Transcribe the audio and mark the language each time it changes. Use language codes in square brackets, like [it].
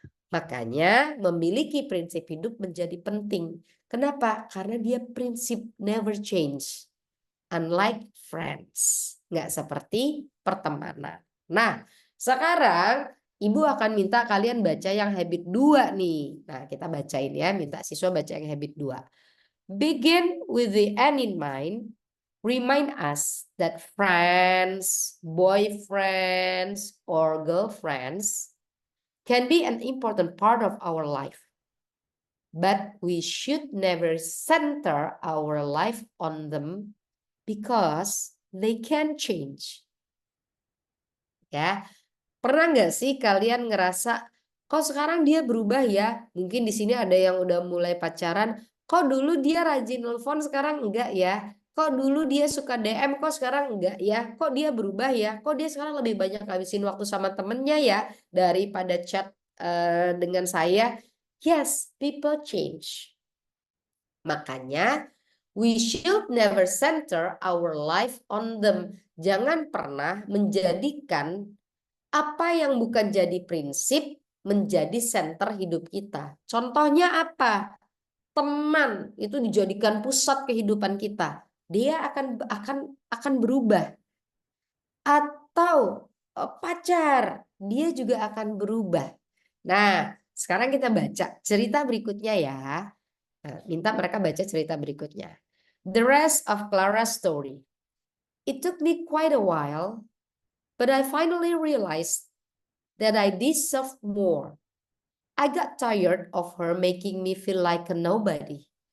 [id] Makanya memiliki prinsip hidup menjadi penting. Kenapa? Karena dia prinsip [en] never change. Unlike friends. [id] Nggak seperti pertemanan. Nah, sekarang Ibu akan minta kalian baca yang habit 2 nih. Nah, kita bacain ya. Minta siswa baca yang habit 2. [en] Begin with the end in mind. Remind us that friends, boyfriends, or girlfriends can be an important part of our life. But we should never center our life on them because they can change. [id] Ya, pernah nggak sih kalian ngerasa, kok sekarang dia berubah ya? Mungkin di sini ada yang udah mulai pacaran, kok dulu dia rajin nelfon sekarang enggak ya? Kok dulu dia suka DM, kok sekarang enggak ya? Kok dia berubah ya? Kok dia sekarang lebih banyak habisin waktu sama temennya ya daripada chat dengan saya? [en] Yes, people change. [id] Makanya [en] we should never center our life on them. [id] Jangan pernah menjadikan apa yang bukan jadi prinsip menjadi center hidup kita. Contohnya apa? Teman itu dijadikan pusat kehidupan kita. Dia akan berubah. Atau pacar, dia juga akan berubah. Nah, sekarang kita baca cerita berikutnya ya. Nah, minta mereka baca cerita berikutnya. [en] The rest of Clara's story. It took me quite a while, but I finally realized that I deserved more. I got tired of her making me feel like a nobody.